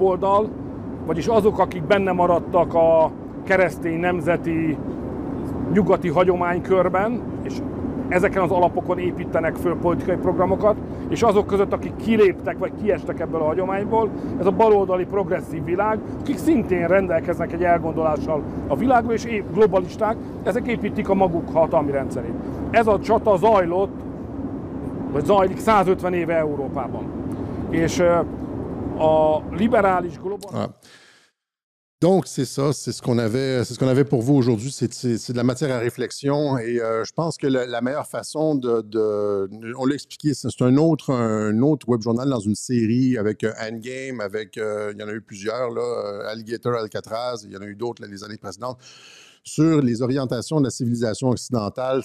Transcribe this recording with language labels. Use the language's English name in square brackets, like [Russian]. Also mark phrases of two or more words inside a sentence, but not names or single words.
[Hungarian] oldal, vagyis azok, akik benne maradtak a keresztény nemzeti nyugati hagyománykörben, és ezeken az alapokon építenek föl politikai programokat, és azok között, akik kiléptek vagy kiestek ebből a hagyományból, ez a baloldali progresszív világ, akik szintén rendelkeznek egy elgondolással a világról, és globalisták, ezek építik a maguk hatalmi rendszerét. Ez a csata zajlott, vagy zajlik 150 éve Európában. És a liberális global... [French] Donc, c'est ça, c'est ce qu'on avait pour vous aujourd'hui. C'est de la matière à réflexion et je pense que la meilleure façon on l'a expliqué, c'est un autre web journal dans une série avec Endgame, il y en a eu plusieurs, là, Alligator, Alcatraz, il y en a eu d'autres les années précédentes, sur les orientations de la civilisation occidentale.